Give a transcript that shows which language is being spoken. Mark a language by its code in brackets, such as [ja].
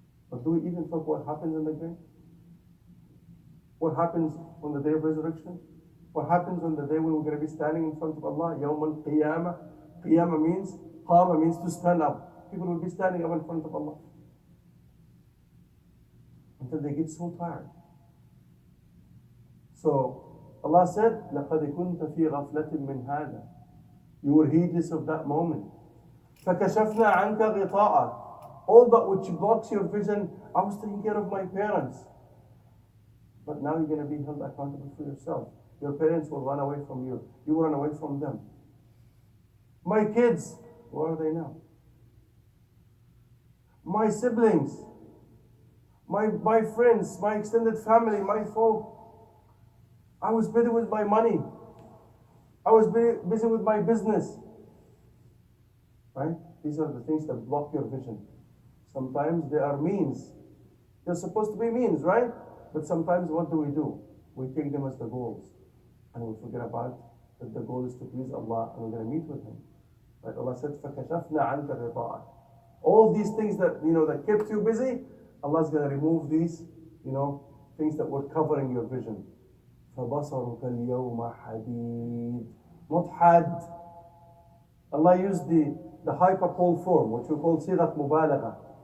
[en] But do we even talk what happens in the grave? What happens on the day of resurrection? What happens on the day when we're going to be standing in front of Allah? Yawm al-Qiyamah. Qiyamah means, Qama means to stand up. People will be standing up in front of Allah until they get so tired. So Allah said, [ar] لَقَدْ كُنْتَ فِي غَفْلَةٍ مِّنْ هَذَا. [en] You were heedless of that moment. [ar] فَكَشَفْنَا عَنْكَ غِطَاءَ. [en] All that which blocks your vision, I was taking care of my parents. But now you're going to be held accountable for yourself. Your parents will run away from you. You will run away from them. My kids, where are they now? My siblings, my friends, my extended family, my folk. I was busy with my money. I was busy with my business. Right? These are the things that block your vision. Sometimes they are means. They're supposed to be means, right? But sometimes what do? We take them as the goals. And we forget about that the goal is to please Allah and we're going to meet with Him. Right? Allah said, [ar] فَكَشَفْنَا عَنْكَ غِطَاءَ. [en] All these things that, that kept you busy, Allah's going to remove these, things that were covering your vision. [ar] فَبَصَرُكَ الْيَوْمَ حَدِيدٌ. [en] Not had. Allah used the hyperbole form, which we call sigat mubalagha.